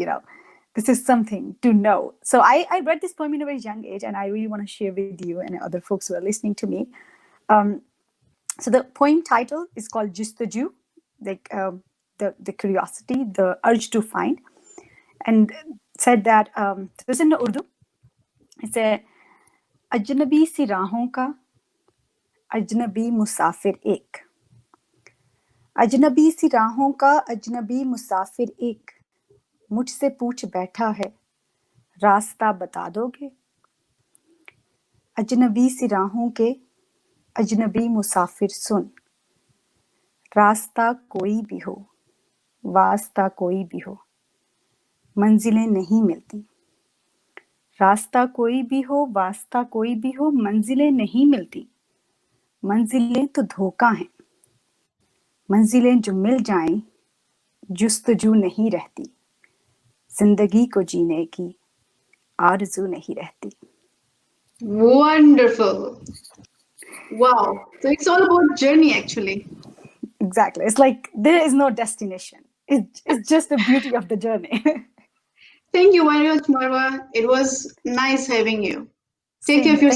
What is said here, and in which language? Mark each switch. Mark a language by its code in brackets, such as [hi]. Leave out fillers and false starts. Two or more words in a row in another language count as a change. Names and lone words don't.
[en] This is something to know. So I read this poem in a very young age, and I really want to share with you and other folks who are listening to me. So the poem title is called Justaju, like the curiosity, the urge to find. And said that, it was in Urdu. It said, [ur] اجنبی سی راہوں کا، اجنبی مسافر ایک. اجنبی سی راہوں کا، اجنبی مسافر ایک. مجھ سے پوچھ بیٹھا ہے راستہ بتا دوگے اجنبی سی راہوں کے اجنبی مسافر سن راستہ کوئی بھی ہو واسطہ کوئی بھی ہو منزلیں نہیں ملتی راستہ کوئی بھی ہو واسطہ کوئی بھی ہو منزلیں نہیں ملتی منزلیں تو دھوکا ہیں منزلیں جو مل جائیں جستجو نہیں رہتی زندگی کو جینے کی آرزو نہیں رہتی. [en] Wonderful. Wow. So it's all about journey, actually. Exactly. It's like there is no destination. It's just the beauty of the journey. Thank you very much, Marwa. It was nice having you. Take care of yourself.